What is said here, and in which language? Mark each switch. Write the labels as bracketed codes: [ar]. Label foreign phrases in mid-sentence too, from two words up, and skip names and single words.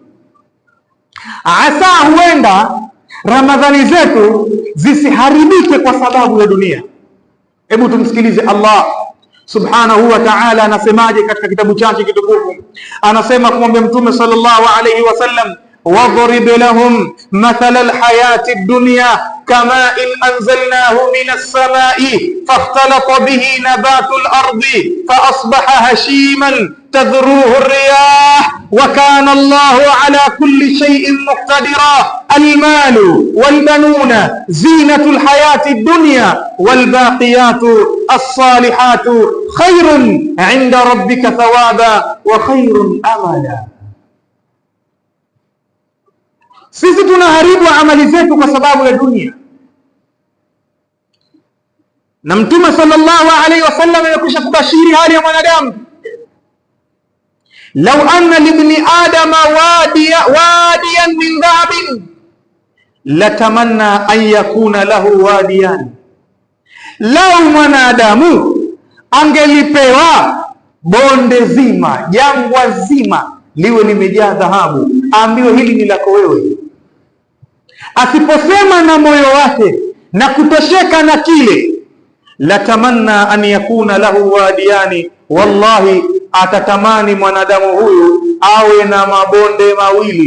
[sw] Asa huenda Ramadhani zetu zisiharibike kwa sababu ya dunia. Hebu tumsikilize Allah [ar] سبحانه وتعالى [sw] anasemaje katika kitabu chake kitukufu. Anasema kumwambia Mtume [ar] صلى الله عليه وسلم واضرب لهم مثل الحياة الدنيا كماء أنزلناه من السماء فاختلط به نبات الأرض فأصبح هشيما تذروه الرياح وكان الله على كل شيء مقتدرا. المال والبنون زينة الحياة الدنيا والباقيات الصالحات خير عند ربك ثوابا وخير أملا. [sw] Sisi tunaharibu amali zetu kwa sababu ya dunia, na Mtume [ar] صلى الله عليه وسلم [sw] amekwisha kubashiri hali ya mwanadamu. [ar] لو أن لابن آدم واديا من ذهب لتمنى أن يكون له واديا. [sw] Lau mwanadamu angelipewa bonde zima, jangwa zima liwe limejaa dhahabu, aambiwe hili ni lako wewe, asiposema na moyo wake na kutosheka na kile, [ar] لتمنى أن يكون له واديان, [sw] wallahi atatamani mwanadamu huyu awe na mabonde mawili.